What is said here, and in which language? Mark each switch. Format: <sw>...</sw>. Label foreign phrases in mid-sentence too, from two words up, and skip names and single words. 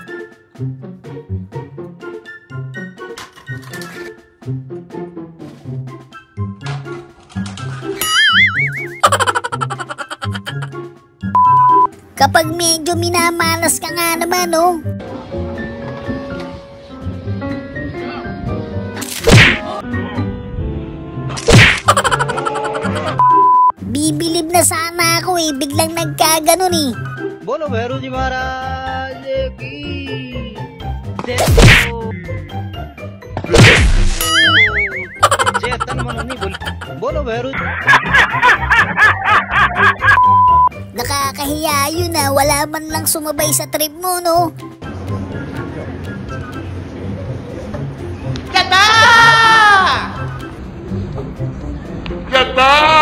<tl>Kapag medyo minamalas ka nga naman, oh. Bibilib na sana ako eh, biglang nagkaganon eh.</tl> <hi>बोलो भैरू जी महाराज की चेतन मन नहीं बोलो भैरू.</hi> <tl>Nakakahiya yun ah, wala man lang sumabay sa trip mo, no? Yata! Yata!</tl>